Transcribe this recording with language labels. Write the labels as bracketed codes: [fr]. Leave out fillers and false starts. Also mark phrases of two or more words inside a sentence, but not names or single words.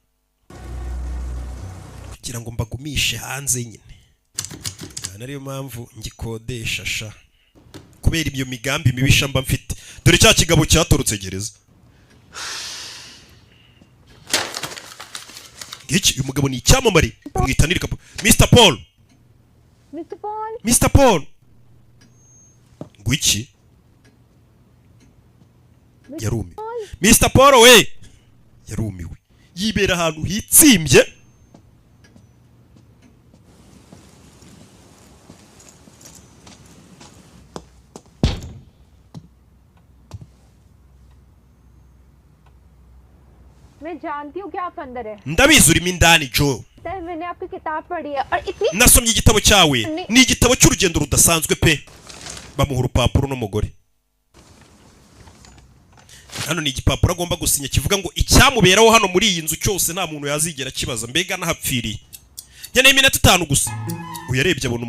[rw] kugira ngo mbagumishe hanze nyine nariyo mpamvu ngikodesha sha kubera ibyo migambi mibisha mba mfite dore cya kigabo cyatorotse gereza iki uyu mugabo ni icyamamare bamwita kapo Mr. Paul Mr. Paul Mr. Paul ngwiki yarumiwe Mr. Paul we yarumiwe yibera ahantu hitsimbye [hi] मैं जानती हूँ कि आप अंदर है [rw] ndabizi urimo indani Joe [hi] मैंने आपकी किताब पढ़ी है और इतनी [rw] nasomye igitabo cyawe ni igitabo cy'urugendo rudasanzwe pe bamuha urupapuro n'umugore hano ni igipapuro agomba gusinya kivuga ngo icyamuberaho hano muri iyi nzu cyose nta muntu yazigera kibaza mbega nahapfiriye nkeneye iminota 5 gusa uyarebye abona